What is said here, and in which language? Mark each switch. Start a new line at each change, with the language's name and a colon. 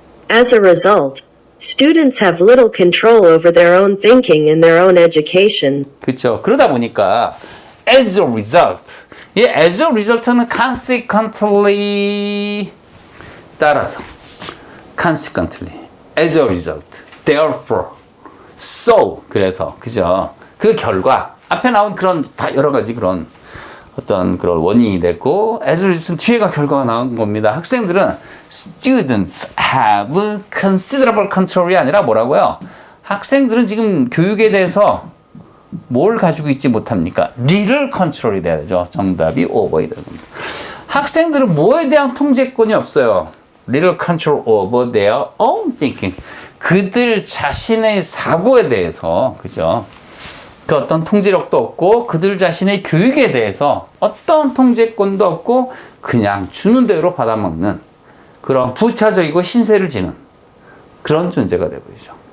English: As a result, students have little control over their own thinking and their own education.
Korean: 그렇죠. 그러다 보니까 as a result, 이 as a result는 consequently 따라서 consequently, as a result, therefore, so 그래서 그죠? 그 결과 앞에 나온 그런 다 여러 가지 그런 어떤 그런 원인이 됐고 as a result 뒤에가 결과가 나온 겁니다. 학생들은
English: students have considerable control
Korean: 이 아니라 뭐라고요? 학생들은 지금 교육에 대해서 뭘 가지고 있지 못합니까? little control이 돼야 되죠. 정답이 5번이 되는 겁니다. 학생들은 뭐에 대한 통제권이 없어요.
English: little control over their own thinking.
Korean: 그들 자신의 사고에 대해서, 그죠? 그 어떤 통제력도 없고, 그들 자신의 교육에 대해서 어떤 통제권도 없고, 그냥 주는 대로 받아먹는 그런 부차적이고 신세를 지는 그런 존재가 되어버리죠.